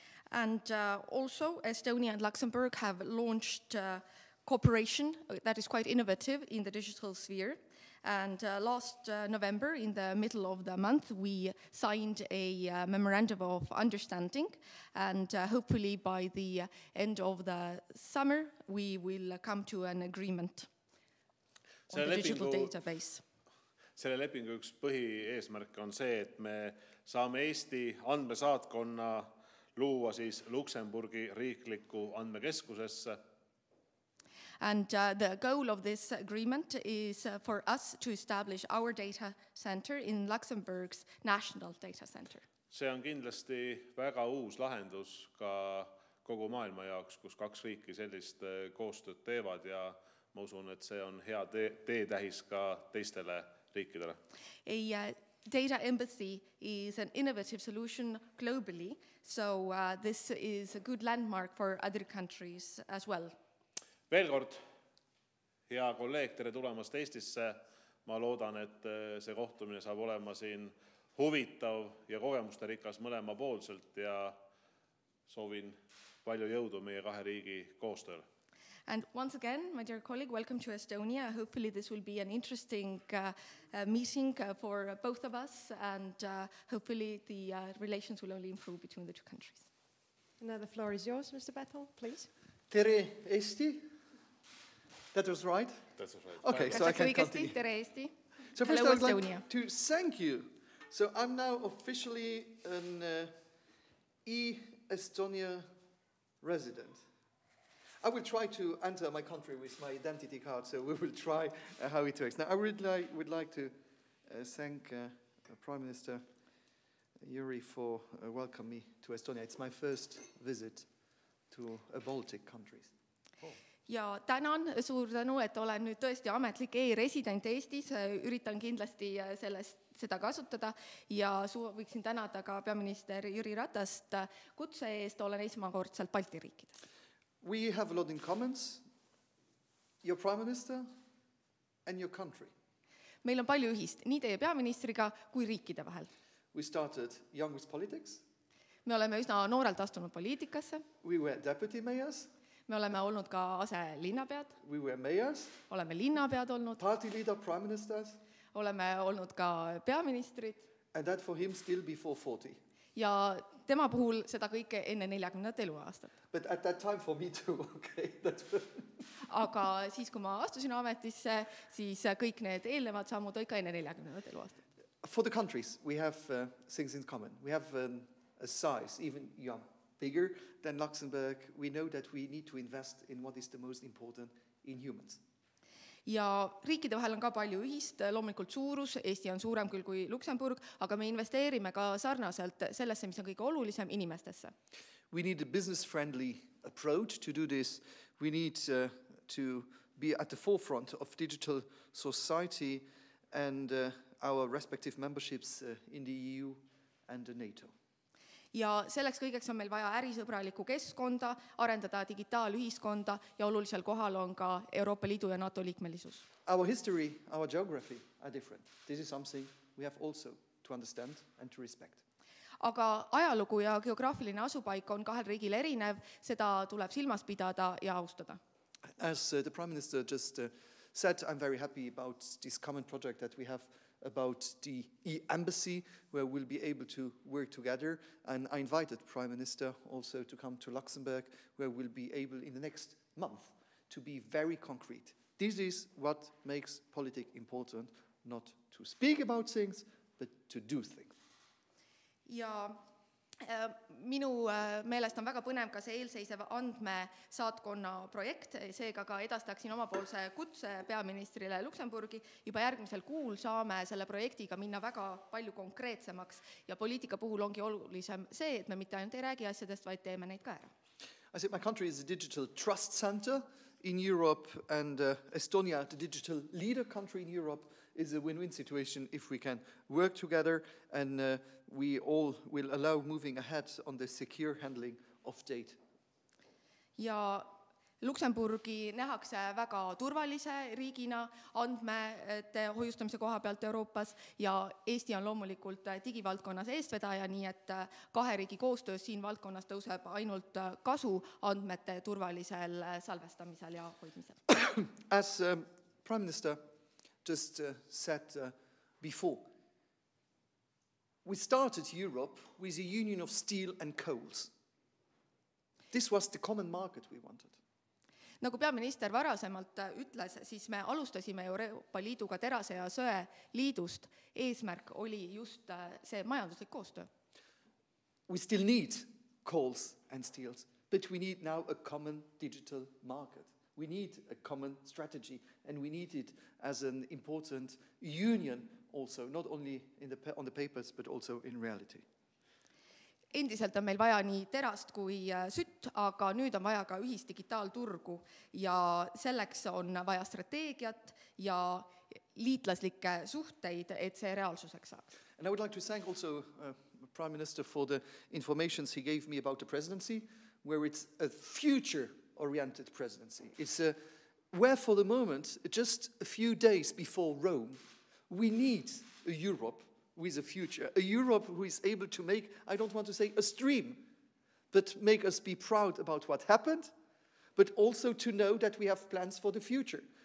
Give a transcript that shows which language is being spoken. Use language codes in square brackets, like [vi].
[en] And also Estonia and Luxembourg have launched cooperation that is quite innovative in the digital sphere. And last November, in the middle of the month, we signed a memorandum of understanding, and hopefully by the end of the summer, we will come to an agreement on the digital database. [et] Selle lepingu üks põhieesmärk on see, et me saame Eesti andmesaatkonna luua siis Luksemburgi riikliku andmekeskusesse. [en] And the goal of this agreement is for us to establish our data center in Luxembourg's national data center. [et] See on kindlasti väga uus lahendus ka kogu maailma jaoks, kus 2 riiki sellist koostööd teevad ja ma usun, et see on hea teetähis ka teistele riikidele. [en] A data embassy is an innovative solution globally, so this is a good landmark for other countries as well. [et] Veel kord, hea kolleeg, tere tulemast Eestisse. Ma loodan, et see kohtumine saab olema siin huvitav ja kogemuste rikas mõlemapoolselt ja soovin palju jõudu meie 2 riigi koostööle. [en] And once again, my dear colleague, welcome to Estonia. Hopefully this will be an interesting meeting for both of us, and hopefully the relations will only improve between the 2 countries. Now the floor is yours, Mr. Betteli, please. [et] Tere Eesti. [en] That was right? That's right. Okay, so I can continue. [et] Tere Eesti. [en] So first Hello, I would Estonia. like to thank you. So I'm now officially an Estonia resident. I will try to enter my country with my identity card, so we will try how it works. Now, I would like to thank Prime Minister Jüri for welcoming me to Estonia. It's my first visit to a Baltic countries. [et] Ja tänan, suur tänu, et olen nüüd tõesti ametlik e-resident Eestis, üritan kindlasti seda kasutada ja võiksin tänada ka peaminister Jüri Ratast kutse eest, olen esmakordselt Balti riikides. [en] We have a lot in common, your Prime Minister and your country. [et] Meil on palju ühist nii teie peaministriga kui riikide vahel. [en] We started young with politics. [et] Me oleme üsna noorelt astunud poliitikasse. [en] We were deputy mayors. [et] Me oleme olnud ka aselinnapead. [en] We were mayors. [et] Oleme linnapead olnud. [en] Party leader, prime ministers. [et] Oleme olnud ka peaministrid. [en] And that for him still before 40. [et] Ja tema puhul seda kõike enne 40. eluaastat. [en] But at that time for me too, okay. [et] Aga siis, kui ma astusin ametisse, siis kõik need eelnevad sammud olid ka enne 40. eluaastat. [en] For the countries, we have things in common. We have a size, even young. Bigger than Luxembourg, we know that we need to invest in what is the most important in humans. [et] Ja riikide vahel on ka palju ühist, loomulikult suurus, Eesti on suurem küll kui Luksemburg, aga me investeerime ka sarnaselt sellesse, mis on kõige olulisem, inimestesse. [en] We need a business-friendly approach to do this. We need to be at the forefront of digital society and our respective memberships in the EU and the NATO. [et] Ja selleks kõigeks on meil vaja ärisõbralikku keskkonda, arendada digitaalühiskonda ja olulisel kohal on ka Euroopa Liidu ja NATO liikmelisus. [en] Our history, our geography are different. This is something we have also to understand and to respect. [et] Aga ajalugu ja geograafiline asupaik on kahel riigil erinev, seda tuleb silmas pidada ja austada. [en] As the Prime Minister just said, I'm very happy about this common project that we have about the e-embassy, where we'll be able to work together. And I invited Prime Minister also to come to Luxembourg, where we'll be able in the next month to be very concrete. This is what makes politics important, not to speak about things, but to do things. [et] Ja minu meelest on väga põnev ka see eelseisev andmesaatkonna projekt, seega ka edastaksin omapoolse kutse peaministrile Luksemburgi. Juba järgmisel kuul saame selle projektiga minna väga palju konkreetsemaks ja poliitika puhul ongi olulisem see, et me mitte ainult ei räägi asjadest, vaid teeme neid ka ära. [en] I think my country is a digital trust center in Europe and Estonia, the digital leader country in Europe, is a win-win situation if we can work together and we all will allow moving ahead on the secure handling of data. [et] Ja Luksemburgi nähakse väga turvalise riigina andmete hoiustamise koha pealt Euroopas ja Eesti on loomulikult digivaldkonnas eestvedaja, nii et kahe riigi koostöös siin valdkonnas tõuseb ainult kasu andmete turvalisel salvestamisel ja hoidmisel. [en] As Prime Minister just said before, we started Europe with a union of steel and coals. This was the common market we wanted. [et] Nagu peaminister varasemalt ütles, siis me alustasime Euroopa Liiduga terase ja söe liidust. Eesmärk oli just see majanduslik koostöö. [en] We still need coals and steels, but we need now a common digital market. We need a common strategy, and we need it as an important union also, not only on the papers, but also in reality. [et] Endiselt on meil vaja nii terast kui sütt, aga nüüd on vaja ka ühist digitaalturgu ja selleks on vaja strateegiat ja liitlaslikke suhteid, et see reaalsuseks saaks. [en] And I would like to thank also Prime Minister for the information he gave me about the presidency, where it's a future-oriented presidency. It's where for the moment, just a few days before Rome, we need a Europe with a future, a Europe who is able to make, I don't want to say a stream, but make us be proud about what happened, but also to know that we have plans for the future.